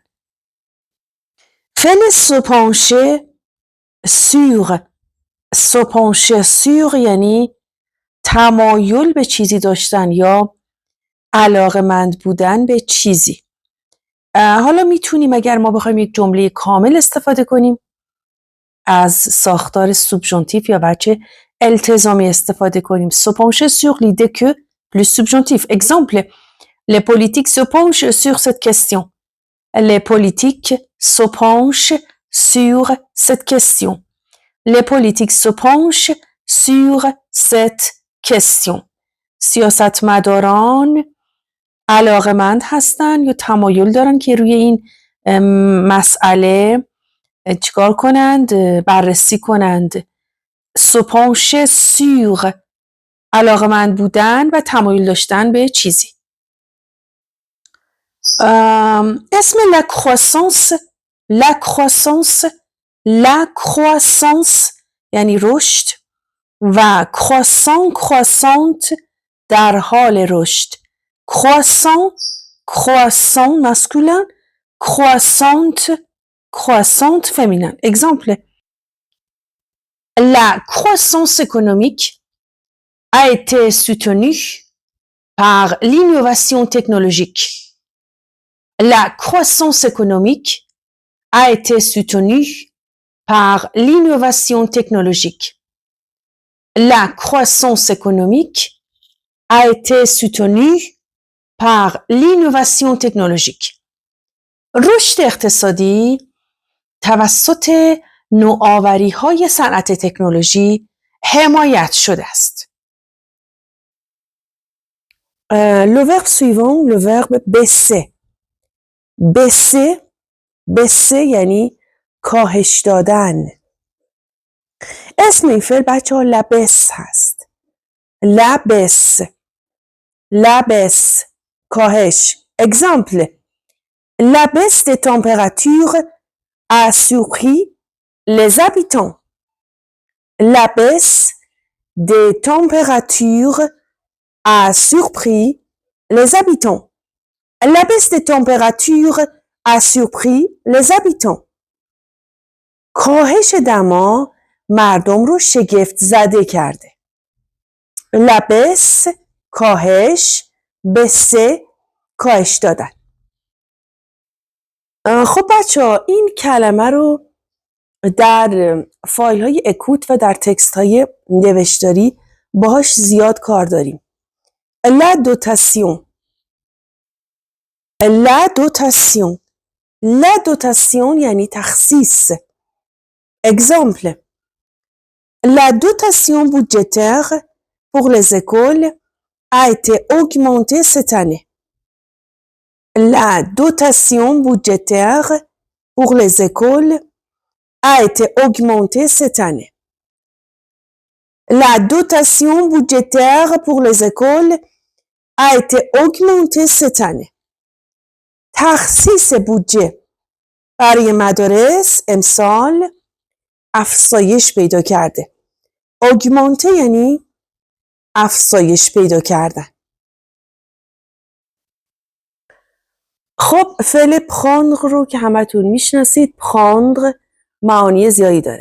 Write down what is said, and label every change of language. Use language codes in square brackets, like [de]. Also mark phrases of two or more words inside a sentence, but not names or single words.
[fa] فعل [fr] se pencher sur se pencher sur [fa] یعنی تمایل به چیزی داشتن یا علاقه‌مند بودن به چیزی. حالا میتونیم اگر ما بخوایم یک جمله کامل استفاده کنیم از ساختار سوبژانتیف یا وجه التزامی استفاده کنیم. [fr] se pencher sur l'idée que plus subjonctif. Exemple. Les politiques se penchent sur cette question. Les politiques se penchent sur cette question. Les politiques se penchent sur cette question. [fa] سیاستمداران علاقه‌مند هستن یا تمایل دارن که روی این مسئله چیکار کنند؟ بررسی کنند. [fr] se pencher sur [fa] علاقه‌مند بودن و تمایل داشتن به چیزی. [fr] اسم la croissance la croissance la croissance [fa] یعنی رشد و [fr] croissant croissante [fa] در حال رشد. [fr] croissant croissant masculin croissante croissante féminin. Exemple. La croissance économique a été soutenue par l'innovation technologique. La croissance économique a été soutenue par l'innovation technologique. La croissance économique a été soutenue par l'innovation technologique. [fa] رشد اقتصادی توسط نوآوری‌های صنعت تکنولوژی حمایت شده است. [fr] Le verbe suivant, le verbe baisser. baisser baisser [fa] یعنی کاهش دادن. اسم این فعل بچه‌ها لبس هست. لبس لبس کاهش. [fr] Exemple. La baisse des températures a surpris les habitants. La baisse des températures a surpris les habitants. La baisse des températures a surpris les habitants. [fa] کاهش دما مردم رو شگفت زده کرده. [fr] La baisse [fa] کاهش، baisser کاهش دادن. خب بچه‌ها این کلمه رو در فایل های اکوت و در تکست های نوشتاری باهاش زیاد کار داریم. [fr] La dotation La dotation La dotation [fa] یعنی تخصیص. [fr] Exemple. La dotation budgétaire pour les écoles a été augmentée cette année. La dotation budgétaire pour les écoles a été augmentée cette année. La dotation budgétaire pour les écoles a été augmentée cette année. [fa] تخصیص بودجه برای مدارس امسال افزایش پیدا کرده. augmenter یعنی افزایش پیدا کردن. خب فعل prendre رو که همتون میشناسید، prendre معانی زیادی داره.